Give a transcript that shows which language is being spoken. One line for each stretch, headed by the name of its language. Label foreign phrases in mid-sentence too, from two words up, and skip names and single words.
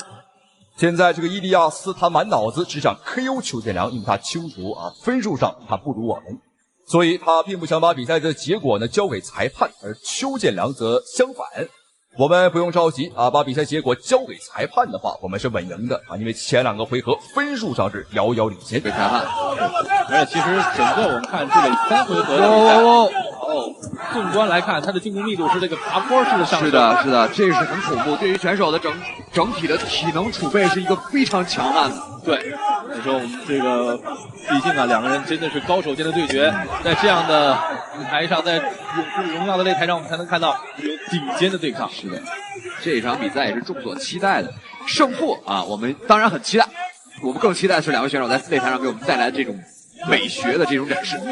Chinese: 現在這個伊利亞斯他滿腦子只想 KO 邱建良，因為他清楚啊，分數上他不如我們，所以他並不想把比賽的結果呢交給裁判，而邱建良則相反。我們不用着急啊，把比賽結果交給裁判的話，我們是穩贏的啊，因為前2個回合分數上是遙遙領先。被裁判，而且其實整個我們看這個3回合的比賽。縱觀來看，他的進攻密度是這個爬坡式的上升。是的，是的，這是很恐怖。對於選手的整體的體能儲備是一個非常強悍的。對，你說我們這個，畢竟啊，兩個人真的是高手間的對決，在這樣的舞台上，在勇士榮耀的擂台上，我們才能看到有頂尖的對抗。是的，這一場比賽也是眾所期待的勝負啊，我們當然很期待，我們更期待的是兩位選手在擂台上給我們帶來這種美學的這種展示。